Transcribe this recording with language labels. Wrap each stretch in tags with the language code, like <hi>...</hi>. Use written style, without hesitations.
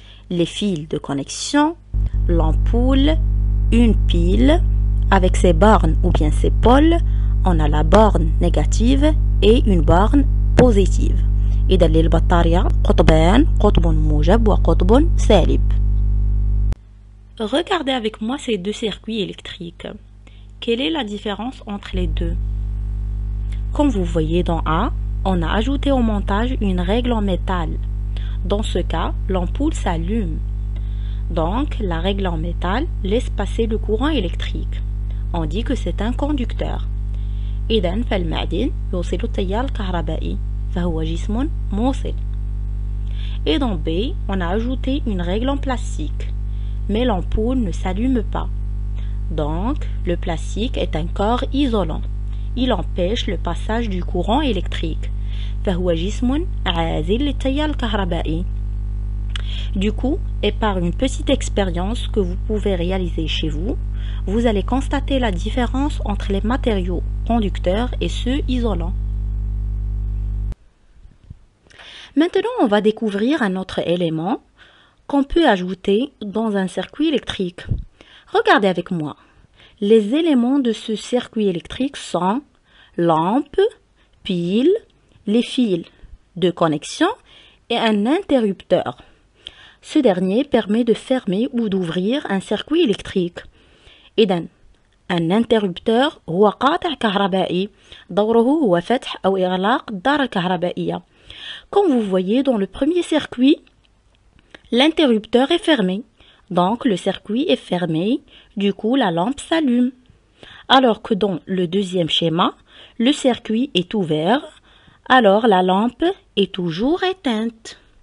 <fr>Les fils de connexion, l'ampoule, une pile avec ses bornes ou bien ses pôles. On a la borne négative et une borne positive.</fr> <ar>إذا للبطارية قطبان قطب موجب وقطب سالب.</ar> <fr>Regardez avec moi ces deux circuits électriques. Quelle est la différence entre les deux? Comme vous voyez dans A, on a ajouté au montage une règle en métal. Dans ce cas, l'ampoule s'allume. Donc, la règle en métal laisse passer le courant électrique. On dit que c'est un conducteur.</fr> <ar>إذن فالمعدن يوصل التيار الكهربائي. فهو جسم موصل.</ar> <fr>Et dans B, on a ajouté une règle en plastique. Mais l'ampoule ne s'allume pas. Donc, le plastique est un corps isolant. Il empêche le passage du courant électrique.</fr> <ar>فهو جسم عازل للتيار الكهربائي.</ar> <fr>Du coup, et par une petite expérience que vous pouvez réaliser chez vous, vous allez constater la différence entre les matériaux conducteurs et ceux isolants. Maintenant, on va découvrir un autre élément qu'on peut ajouter dans un circuit électrique. Regardez avec moi. Les éléments de ce circuit électrique sont lampe, pile, les fils de connexion et un interrupteur. Ce dernier permet de fermer ou d'ouvrir un circuit électrique.</fr> <ar>إذن un interrupteur هو قاطع كهربائي دوره هو فتح أو إغلاق الدارة الكهربائية.</ar> <fr>Comme vous voyez dans le premier circuit, l'interrupteur est fermé. Donc le circuit est fermé, du coup la lampe s'allume. Alors que dans le deuxième schéma, le circuit est ouvert, alors la lampe est toujours éteinte.</fr>